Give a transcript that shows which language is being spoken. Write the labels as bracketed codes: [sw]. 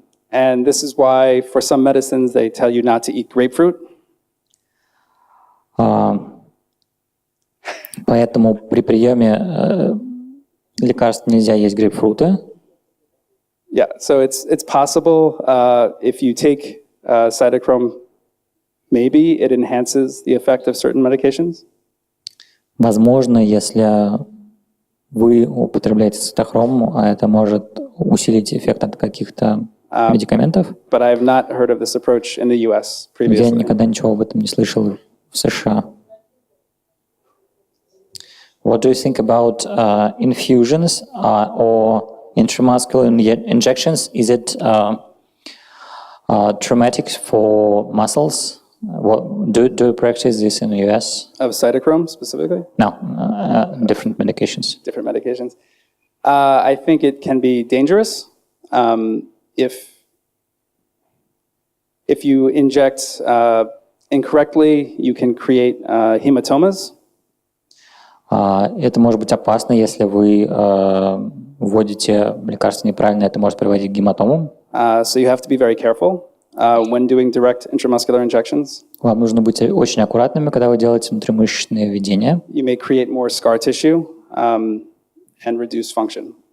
[en] And this is why for some medicines they tell you not to eat grapefruit. [ru] Поэтому при приеме лекарств нельзя есть грейпфруты. [en] Yeah, so it's possible if you take cytochrome, maybe it enhances the effect of certain medications. [ru] Возможно, если вы употребляете цитохром, это может усилить эффект от каких-то медикаментов. [en] But I have not heard of this approach in the US [ru] Я [en] previously. [ru] никогда ничего об этом не слышал в США. [en] What do you think about infusions or intramuscular injections? Is it traumatic for muscles? Do you practice this in the US? Of cytochrome specifically? No, different medications. Different medications. I think it can be dangerous if you inject incorrectly, you can create hematomas. [ru] Это может быть опасно, если вы вводите лекарство неправильно, это может приводить к гематомам. [en] So you have to be very careful when doing direct intramuscular injections. [ru] Вам нужно быть очень аккуратными, когда вы делаете внутримышечные введения. [en] You may create more scar tissue and reduce function.